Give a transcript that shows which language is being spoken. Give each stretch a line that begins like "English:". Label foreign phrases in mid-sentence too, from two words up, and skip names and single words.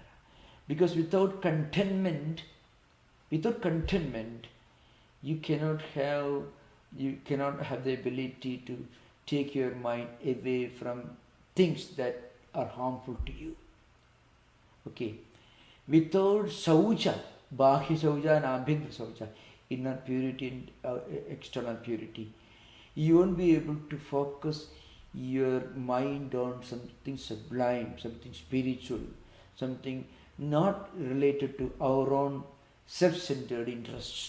English: Because without contentment, you cannot have the ability to take your mind away from things that are harmful to you. Okay. Without saucha,
Sanskrit: bahya saucha
English: and
Sanskrit: abhyantara saucha,
English: inner purity and external purity, you won't be able to focus your mind on something sublime, something spiritual, something not related to our own self-centered interests.